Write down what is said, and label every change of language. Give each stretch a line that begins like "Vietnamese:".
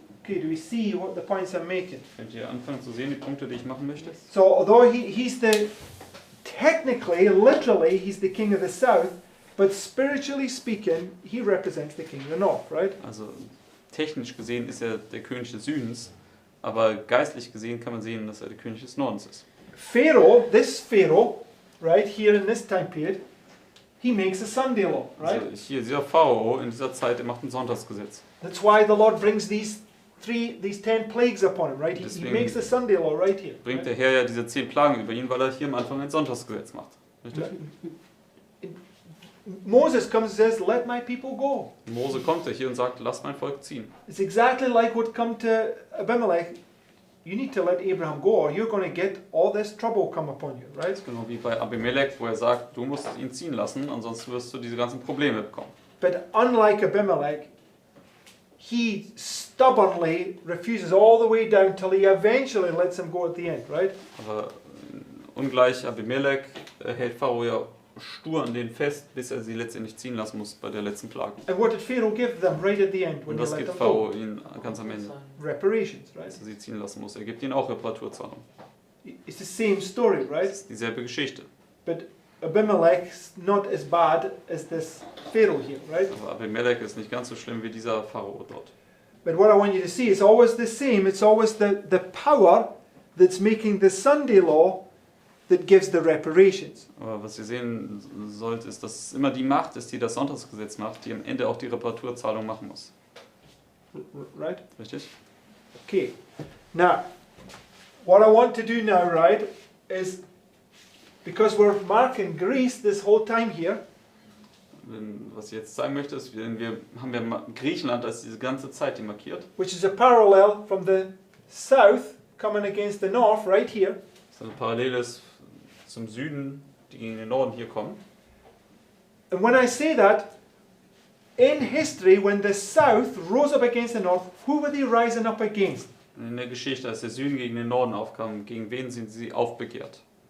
English: Okay, do we see what the points I'm making?
German: Könnt ihr anfangen zu sehen, die Punkte, die ich machen möchte?
English: So although he's technically, literally, he's the king of the south, but spiritually speaking, he represents the king of the north, right?
German: Also technisch gesehen ist er der König des Südens, aber geistlich gesehen kann man sehen, dass er der König des Nordens ist.
English: This Pharaoh, right, here in this time period, he makes a Sunday law, right?
German: Also hier, dieser Pharao in dieser Zeit, er macht ein Sonntagsgesetz.
English: That's why the Lord brings these 10 plagues upon him, right? He
German: Deswegen
English: makes the Sunday law right here.
German: Bringt der Herr ja diese 10 Plagen über ihn, weil er hier am Anfang ein Sonntagsgesetz macht. Richtig?
English: Moses comes and says, let my people go.
German: Mose kommt ja hier und sagt, lass mein Volk ziehen.
English: It's exactly like what come to Abimelech. You need to let Abraham go or you're going to get all this trouble come upon you, right?
German: Genau wie bei Abimelech, wo er sagt, du musst ihn ziehen lassen, ansonsten wirst du diese ganzen Probleme bekommen.
English: But unlike Abimelech, he stubbornly refuses all the way down till he eventually lets him go at the end, right?
German: Aber ungleich Abimelech hält Pharao ja stur an denen fest, bis er sie letztendlich ziehen lassen muss bei der letzten Plage.
English: And what did Pharaoh give them right at the end when he
German: das
English: let
German: gibt
English: them go?
German: Pharao ihnen ganz am Ende,
English: Reparations, right?
German: dass er sie ziehen lassen muss. Er gibt ihnen auch Reparaturzahlung.
English: It's the same story,
German: Das
English: right?
German: ist dieselbe Geschichte.
English: But Abimelech's not as bad as this Pharaoh here, right?
German: Aber Abimelech ist nicht ganz so schlimm wie dieser Pharao dort.
English: But what I want you to see is always the same. It's always the power that's making the Sunday law that gives the reparations.
German: Aber was ihr sehen sollt, ist, dass es immer die Macht ist, die das Sonntagsgesetz macht, die am Ende auch die Reparaturzahlung machen muss.
English: Right?
German: Richtig?
English: Okay. Now, what I want to do now, right, is because we're marking Greece this whole time here,
German: was ich jetzt sagen möchte, ist, haben wir Griechenland als diese ganze Zeit markiert.
English: which is a parallel from the south coming against the north, right here.
German: Das ist eine Parallele zum Süden, die gegen den Norden hier kommen.
English: And when I say that, in history, when the south rose up against the north, who were they rising up against?
German: Und in der Geschichte, als der Süden gegen den Norden aufkam, gegen wen sind sie aufbegehrt?